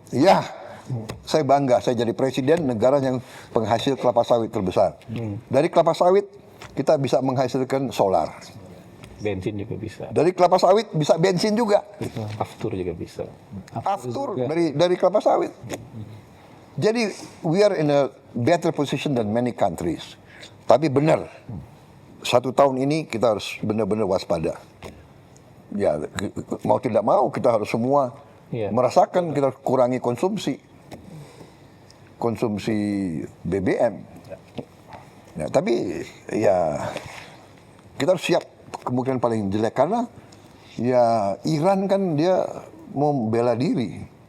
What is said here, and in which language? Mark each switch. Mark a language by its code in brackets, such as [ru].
[id] Ya, saya bangga, saya jadi presiden negara yang penghasil kelapa sawit terbesar. Dari kelapa sawit, kita bisa menghasilkan solar. Bensin juga bisa. Dari kelapa sawit bisa bensin juga. Aftur juga bisa. Aftur dari kelapa sawit. [en] Jadi we are in a better position than many countries. [id] Tapi benar, 1 tahun ini kita harus benar-benar waspada. Ya, mau tidak mau kita harus semua merasakan kita harus kurangi konsumsi BBM. Ya, tapi ya kita harus siap kemungkinan paling jelek karena ya Iran kan dia mau bela diri.